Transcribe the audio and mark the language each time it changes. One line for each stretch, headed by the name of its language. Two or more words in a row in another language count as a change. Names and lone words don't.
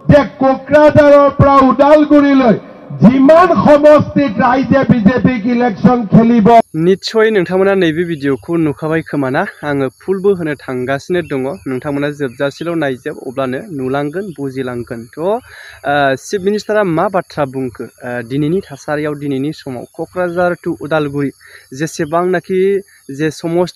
Assamese: যে কোকৰাঝাৰৰ পৰা ওদালগুৰিলৈ যিমান সমষ্টিত ৰাইজে বিজেপিক ইলেকশ্যন খেলিব
Bodo: निश्चय नोंथांमोना नैबे भिडिअखौ नुखाबाय खोमाना आङो फुलबो होनो थांगासिनो दङ नोंथांमोना जोबजासेल' नायजोब अब्लानो नुलांगोन बुजिलांगोन थ'
English: Chief Minister
Bodo: मा बाथ्रा बुंखो दिनैनि थासारियाव दिनैनि समाव क'क्राझार टु उदालगुरि जेसेबांनाखि जे समष्टि